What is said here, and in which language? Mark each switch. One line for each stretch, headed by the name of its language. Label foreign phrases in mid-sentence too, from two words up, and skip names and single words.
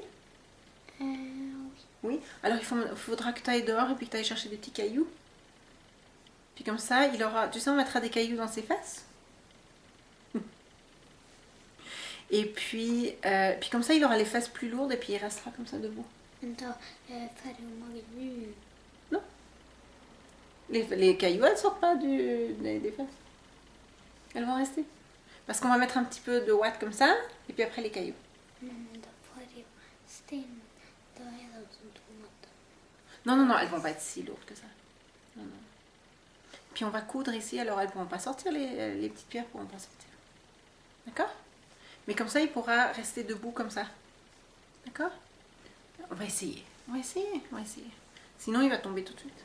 French: Oui. Oui. Alors il faudra que tu ailles dehors et puis que tu ailles chercher des petits cailloux. Puis comme ça, il aura... Tu sais, on mettra des cailloux dans ses fesses. Et puis comme ça, il aura les fesses plus lourdes et puis il restera comme ça debout.
Swedish: Vänta, färgade nu.
French: Non. Les cailloux, elles sortent pas des fesses. Elles vont rester. Parce qu'on va mettre un petit peu de ouate comme ça, et puis après les cailloux.
Swedish: Men då får jag sten. Då är de som tomater.
French: Non, elles vont pas être si lourdes que ça. Non. Puis on va coudre ici, alors elles pourront pas sortir, les petites pierres pourront pas sortir. D'accord? Mais comme ça, il pourra rester debout comme ça. D'accord? On va essayer. Sinon, il va tomber tout de suite.